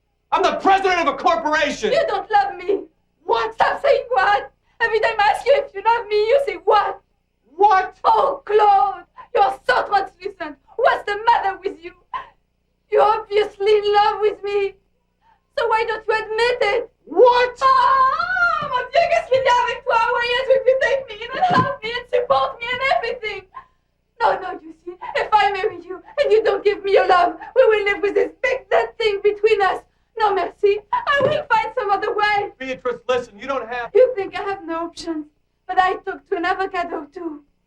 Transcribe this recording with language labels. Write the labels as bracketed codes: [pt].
[en] I'm the president of a corporation! You don't love me! What? Stop saying what? Every time I ask you if you love me, you say what? What? Oh, Claude! You're so translucent! What's the matter with you? You're obviously in love with me! So why don't you admit it? What? [fr] Ah, mon Dieu, qu'est-ce qu'il y a avec toi? [en] Why don't you take me in and help me and support me and everything? No, no, you see, if I marry you and you don't give me your love, we will live with this big dead thing between us. No, merci. I will find some other way. Beatrice, listen, you don't have... You think I have no options, but I talked to an avocado too.